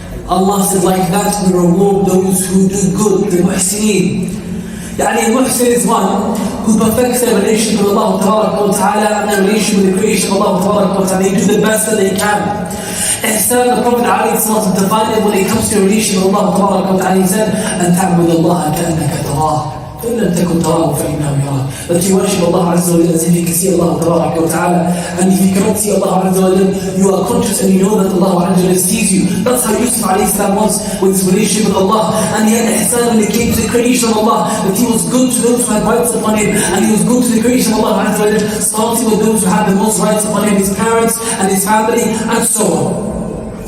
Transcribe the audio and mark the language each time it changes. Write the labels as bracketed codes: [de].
[en] Allah said, like that we reward those who do good, the muhsineen. Yani muhsin is one who perfects their relationship with Allah Ta'ala and their relationship with the creation of Allah Ta'ala. They do the best that they can. Ihsan, the Prophet ﷺ defined it when it comes to a relation with Allah Ta'ala. [ar] He said, أَن تَعْبُدَ اللَّهَ كَأَنَّكَ تَرَاهُ فإن لم تكن تراه فإنه يراك. [en] That you worship Allah Azza wa Jalla as if you can see Allah Ta'ala, and if you cannot see Allah Azza wa Jalla, you are conscious and you know that Allah Azza wa Jalla sees you. That's how Yusuf alayhi salam was with his relationship with Allah. And he had ihsan when it came to the creation of Allah, that he was good to those who had rights upon him, and he was good to the creation of Allah Azza wa Jalla, starting with those who had the most rights upon him, his parents and his family, and so on.